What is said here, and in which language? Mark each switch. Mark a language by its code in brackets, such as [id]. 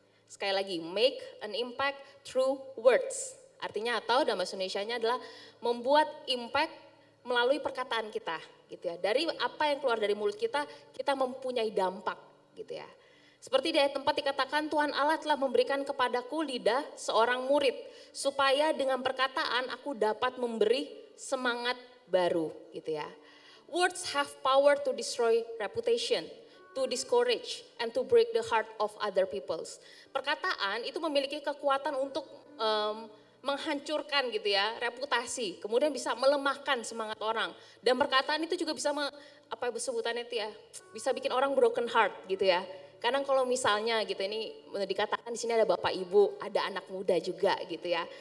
[id] Sekali lagi, [en] make an impact through words. [id] Artinya atau dalam bahasa Indonesianya adalah membuat impact melalui perkataan kita gitu ya. Dari apa yang keluar dari mulut kita, kita mempunyai dampak gitu ya. Seperti di ayat 4 dikatakan, Tuhan Allah telah memberikan kepadaku lidah seorang murid, supaya dengan perkataan aku dapat memberi semangat baru gitu ya. [en] Words have power to destroy reputation, to discourage, and to break the heart of other peoples. [id] Perkataan itu memiliki kekuatan untuk menghancurkan gitu ya, reputasi, kemudian bisa melemahkan semangat orang. Dan perkataan itu juga bisa apa sebutannya itu ya, bisa bikin orang [en] broken heart [id] gitu ya. Kadang kalau misalnya gitu, ini dikatakan di sini ada bapak ibu, ada anak muda juga gitu ya.